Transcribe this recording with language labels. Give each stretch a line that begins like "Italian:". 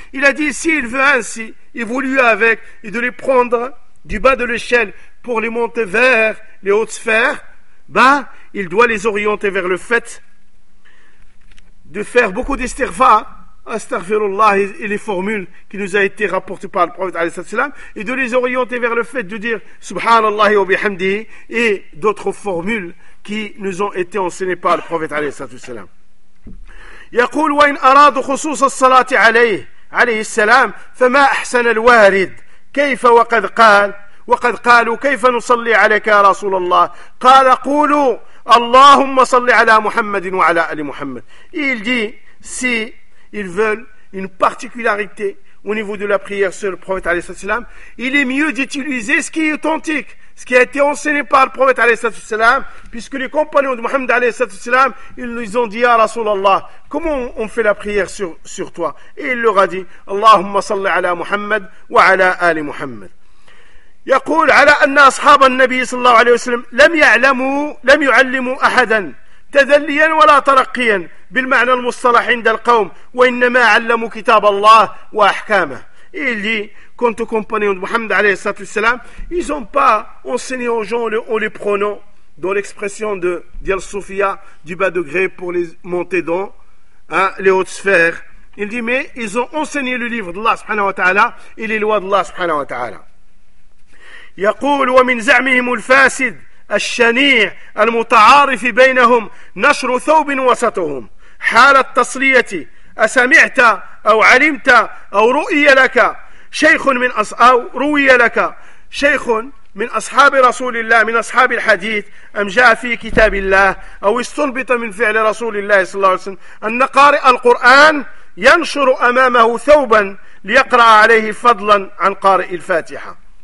French: Il a dit s'il veut ainsi évoluer avec et de les prendre du bas de l'échelle pour les monter vers les hautes sphères, ben il doit les orienter vers le fait de faire beaucoup d'istighfar, astaghfirullah, et les formules qui nous a été rapportées par le prophète, et de les orienter vers le fait de dire
Arabic: subhanallah wa bihamdihi
French: et d'autres formules qui nous ont été enseignées par le prophète alayhi salatu wasalam.
Arabic: Yaqul wa in aradu khusus as-salati alayhi salam fa ma ahsan al-warid kayfa wa qad qala وقد قالوا كيف نصلي عليك يا رسول الله قال قولوا اللهم صل على محمد وعلى آل محمد.
French: Il dit si ils veulent une particularité au niveau de la prière sur le prophète عليه الصلاة والسلام, il est mieux d'utiliser ce qui est authentique, ce qui a été enseigné par le prophète عليه الصلاة والسلام, puisque les compagnons de Mohammed عليه الصلاة والسلام, ils lui ont dit
Arabic: يا رسول الله
French: comment on fait la prière sur toi, et il leur a dit
Arabic: اللهم صل على محمد وعلى آل محمد. يقول على أن أصحاب النبي صلى الله عليه وسلم لم يعلموا أحدا تدليا ولا ترقيا بالمعنى المصطلح عند القوم, وإنما علموا كتاب الله وأحكامه. إلي كنت
French: compagnon de محمد عليه الصلاة والسلام, ils ont pas enseigné aux gens en les prenant dans l'expression de dial sofia du bas degré pour les monter dans les hautes sphères. Il dit mais ils ont enseigné le livre d'Allah subhanahu wa ta'ala et les lois d'Allah subhanahu wa ta'ala.
Arabic: يقول ومن زعمهم الفاسد الشنيع المتعارف بينهم نشر ثوب وسطهم حال التصلية أسمعت أو علمت أو رؤي لك شيخ من أو روي لك شيخ من أصحاب رسول الله من أصحاب الحديث أم جاء في كتاب الله أو استنبط من فعل رسول الله صلى الله عليه وسلم أن قارئ القرآن ينشر أمامه ثوبا ليقرأ عليه فضلا عن قارئ الفاتحة.